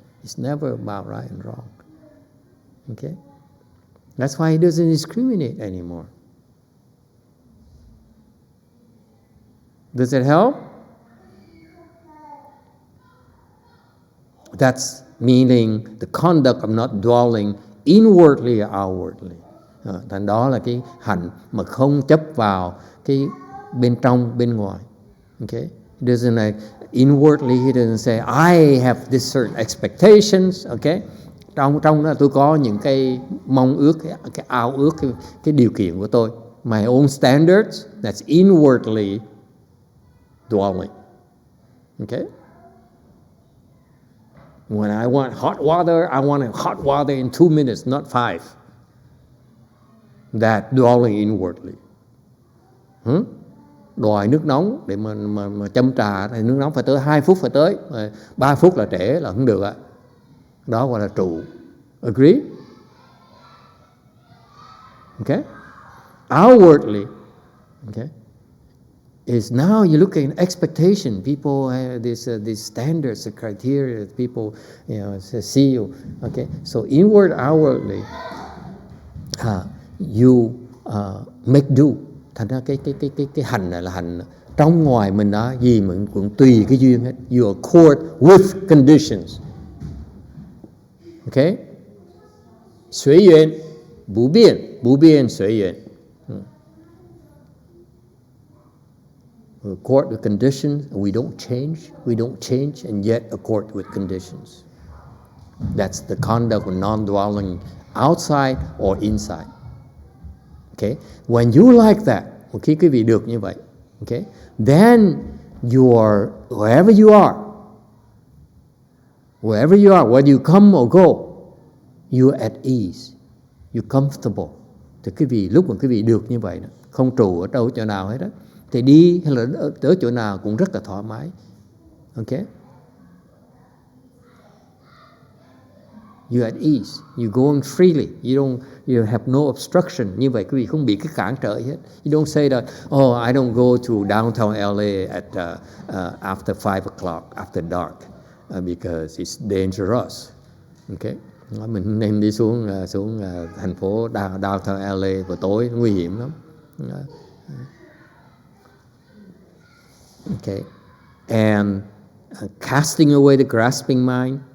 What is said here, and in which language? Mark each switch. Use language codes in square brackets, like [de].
[en] It's never about right and wrong. Okay? That's why he doesn't discriminate anymore. Does it help? That's meaning the conduct of not dwelling inwardly or outwardly. [vi] Thành đó là cái hành mà không chấp vào cái bên trong, bên ngoài. [en] Okay? He doesn't like inwardly, he doesn't say, I have this certain expectations. Okay? [vi] Trong đó tôi có những cái mong ước, cái ao ước, cái điều kiện của tôi. [en] My own standards, that's inwardly dwelling. Okay? When I want hot water, I want hot water in 2 minutes, not 5. That dwelling inwardly. [vi] Đòi nước nóng để mà châm trà thì nước nóng phải tới 2 phút phải tới, 3 phút là trễ là không được ạ. Đó gọi là trụ. [en] Agree? Okay? Outwardly, okay, is now you look at expectation. People have these standards, the criteria that people see you. Okay, so inward, outwardly, you make do. [vi] Thành ra cái hành này là hành trong ngoài mình đó, gì mình cũng tùy cái duyên hết. [en] You accord with conditions. Okay? [zh] 随缘不变，不变随缘。 [en] We accord with conditions, and we don't change, and yet accord with conditions. That's the conduct of non-dwelling outside or inside. Okay? When you like that, [vi] khi quý vị được như vậy, [en] okay, then you are, wherever you are, whether you come or go, you're at ease, you're comfortable. [vi] Thì quý vị, lúc mà quý vị được như vậy, không trụ ở đâu chỗ nào hết đó, thì đi hay là tới chỗ nào cũng rất là thoải mái. [en] Okay? You're at ease, you're going freely, you have no obstruction. [vi] Như vậy quý vị không bị cái cản trở hết. [en] You don't say that, oh, I don't go to downtown LA at after 5 o'clock, after dark, because it's dangerous. Okay? [vi] Mình nên đi xuống thành phố downtown LA vào tối, nguy hiểm lắm. [en] Okay, and casting away the grasping mind.